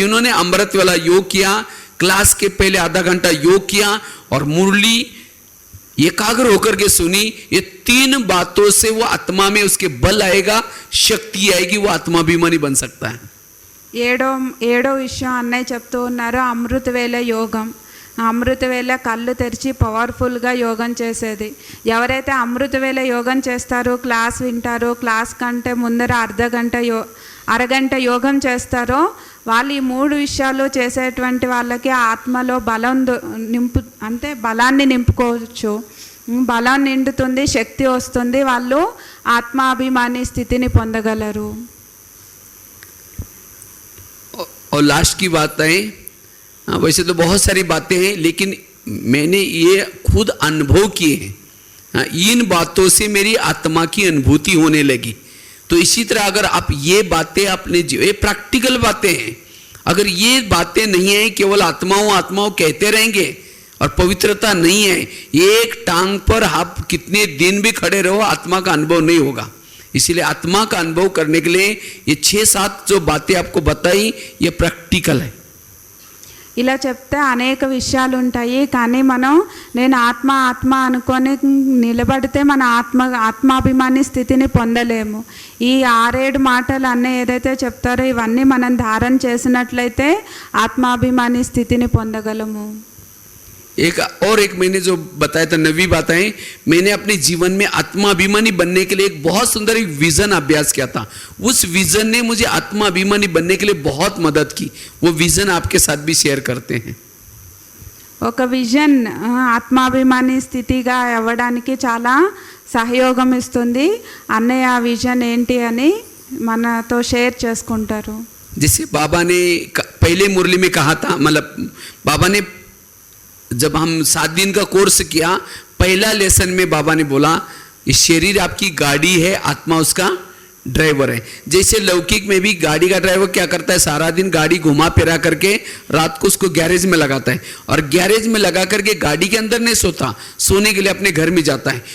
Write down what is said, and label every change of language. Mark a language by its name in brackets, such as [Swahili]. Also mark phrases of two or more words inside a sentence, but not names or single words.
[Hindi] जिन्होंने अमृत वेला योग किया, क्लास के पहले आधा घंटा योग किया और मुरली एकाग्र होकर के सुनी, ये तीन बातों से वो आत्मा में उसके बल आएगा, शक्ति आएगी, वो आत्माभिमानी बन सकता है। [Telugu] ఏడో విషయం అన్నయ్య చెప్తూ ఉన్నారు, అమృతవేళ యోగం. అమృతవేళ కళ్ళు తెరిచి పవర్ఫుల్గా యోగం చేసేది. ఎవరైతే అమృతవేళ యోగం చేస్తారో, క్లాస్ వింటారో, క్లాస్ కంటే ముందర అరగంట యోగం చేస్తారో వాళ్ళు ఈ మూడు విషయాలు చేసేటువంటి వాళ్ళకి ఆత్మలో బలం బలాన్ని నింపుకోవచ్చు. బలం నిండుతుంది, శక్తి వస్తుంది, వాళ్ళు ఆత్మాభిమాని స్థితిని పొందగలరు. [Hindi] और लास्ट की बात है, वैसे तो बहुत सारी बातें हैं लेकिन मैंने ये खुद अनुभव किए हैं। इन बातों से मेरी आत्मा की अनुभूति होने लगी। तो इसी तरह अगर आप ये बातें अपने ये प्रैक्टिकल बातें हैं, अगर ये बातें नहीं है केवल आत्माओं आत्माओं कहते रहेंगे और पवित्रता नहीं है, एक टांग पर आप कितने दिन भी खड़े रहो आत्मा का अनुभव नहीं होगा। इसीलिए आत्मा का अनुभव करने के लिए ये 6-7 जो बातें आपको बताई ये प्रैक्टिकल है। [Telugu] ఇలా చెప్తే అనేక విషయాలు ఉంటాయి, కానీ మనం నేను ఆత్మ ఆత్మ అనుకొని నిలబడితే మన ఆత్మాభిమాని స్థితిని పొందలేము. ఈ 6-7 మాటలు అన్నీ ఏదైతే చెప్తారో ఇవన్నీ మనం ధారణ చేసినట్లయితే ఆత్మాభిమాని స్థితిని పొందగలము. [Hindi] एक मैंने जो बताया था 9वीं बात है, मैंने अपने जीवन में आत्माभिमानी बनने के लिए एक बहुत सुंदर एक विजन अभ्यास किया था. उस विजन ने मुझे आत्माभिमानी बनने के लिए बहुत मदद की. वो विजन आपके साथ भी शेयर करते हैं. [Telugu] ఒక విజన్ ఆత్మాభిమాని స్థితిగా అవ్వడానికి చాలా సహయోగం ఇస్తుంది. అన్నయ్య ఆ విజన్ ఏంటి అని మనతో షేర్ చేసుకుంటారు. [Hindi] जैसे बाबा ने पहले मुरली में कहा था, मतलब बाबा ने जब हम 7 दिन का कोर्स किया, पहला लेसन में बाबा ने बोला ये शरीर आपकी गाड़ी है, आत्मा उसका ड्राइवर है. जैसे लौकिक में भी गाड़ी का ड्राइवर क्या करता है, सारा दिन गाड़ी घुमा फिरा करके रात को उसको गैरेज में लगाता है, और गैरेज में लगा करके गाड़ी के अंदर नहीं सोता, सोने के लिए अपने घर में जाता है.